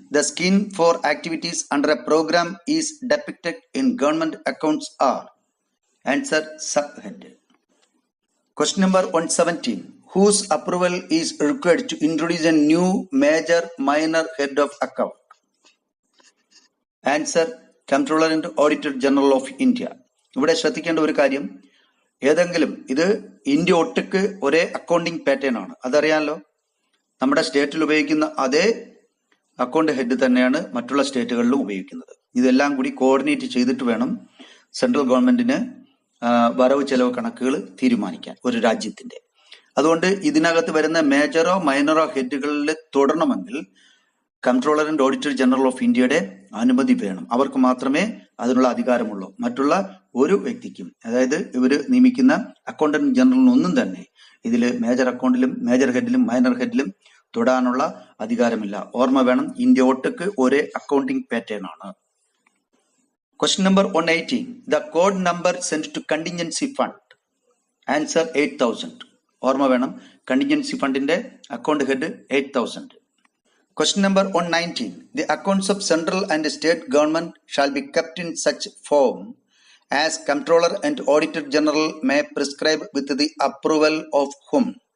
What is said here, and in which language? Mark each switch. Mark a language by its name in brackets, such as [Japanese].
[English] The scheme for activities under a program is depicted in government accounts are? Answer: subhead. Question number 117. Whose approval is required to introduce a new major minor head of account? Answer: Comptroller and Auditor General of India. [Malayalam] ഇവിടെ ശ്രദ്ധിക്കേണ്ട ഒരു കാര്യം, ഏതെങ്കിലും ഇത് India ഒട്ടുക്ക് ഒരേ accounting pattern ആണ്, അതറിയാമല്ലോ. നമ്മുടെ സ്റ്റേറ്റിൽ ഉപയോഗിക്കുന്ന അതേ അക്കൗണ്ട് ഹെഡ് തന്നെയാണ് മറ്റുള്ള സ്റ്റേറ്റുകളിലും ഉപയോഗിക്കുന്നത്. ഇതെല്ലാം കൂടി കോർഡിനേറ്റ് ചെയ്തിട്ട് വേണം സെൻട്രൽ ഗവൺമെന്റിന് വരവ് ചെലവ് കണക്കുകൾ തീരുമാനിക്കാൻ ഒരു രാജ്യത്തിന്റെ. അതുകൊണ്ട് ഇതിനകത്ത് വരുന്ന മേജറോ മൈനറോ ഹെഡുകളിൽ തുടരണമെങ്കിൽ controller and auditor general of ഇന്ത്യയുടെ അനുമതി വേണം. അവർക്ക് മാത്രമേ അതിനുള്ള അധികാരമുള്ളൂ. മറ്റുള്ള ഒരു വ്യക്തിക്കും, അതായത് ഇവർ നിയമിക്കുന്ന അക്കൗണ്ടന്റ് ജനറലിനൊന്നും തന്നെ ഇതിൽ മേജർ അക്കൗണ്ടിലും മേജർ ഹെഡിലും മൈനർ ഹെഡിലും തൊടാനുള്ള അധികാരമില്ല. ഓർമ്മ വേണം, ഇന്ത്യ ഒട്ടുക്ക് ഒരേ അക്കൗണ്ടിംഗ് പാറ്റേൺ ആണ്. [English] Question number 118. The code number sent to contingency fund. Answer 8,000. [Malayalam] ഓർമ്മ വേണം, contingency ഫണ്ടിന്റെ account head 8,000. [English] Question number 119. The accounts of central and state government shall be kept in such form as Comptroller and Auditor General may prescribe with the approval of whom?